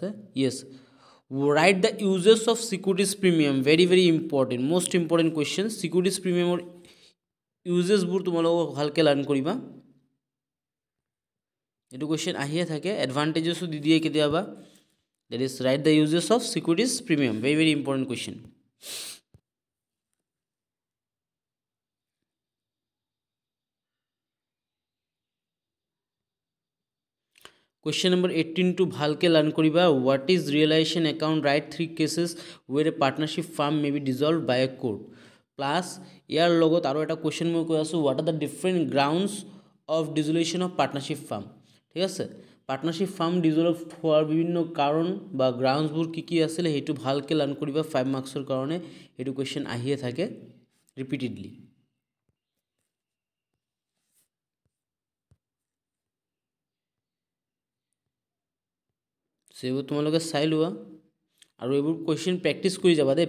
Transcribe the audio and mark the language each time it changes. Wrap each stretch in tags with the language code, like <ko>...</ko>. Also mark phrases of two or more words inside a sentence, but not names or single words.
<en>Yes, right the uses of securities premium, very very important, most important question. securities premium</en> <as>ইউজেছবোৰ তোমালোকক ভালকৈ লাৰ্ণ কৰিবা। এইটো কুৱেশ্যন আহিয়ে থাকে, এডভান্টেজেছো দি দিয়ে কেতিয়াবা।</as> <en>That is right the uses of securities premium, very very important question. Question number 18</en> <as>to ভালকৈ লাৰ্ণ কৰিবা।</as> <en>What is realization account? Write 3 cases where a partnership firm may be dissolved by a court.</en> <as>Plus ইয়াৰ লগত আৰু এটা কুৱেশ্যন মই কৈ আছোঁ,</as> <en>what are the different grounds of dissolution of partnership firm?</en> <as>ঠিক আছে,</as> <en>partnership firm dissolve</en> <as>হোৱাৰ বিভিন্ন কাৰণ বা গ্ৰাউণ্ডছবোৰ কি কি আছিলে সেইটো ভালকৈ লাৰ্ণ কৰিবা 5 মাৰ্কছৰ কাৰণে। এইটো কুৱেশ্যন আহিয়ে থাকে ৰিপিটেডলি। সেইবোৰ তোমালোকে চাই লোৱা আৰু এইবোৰ কুৱেশ্যন প্ৰেক্টিছ কৰি যাবা দেই।</as>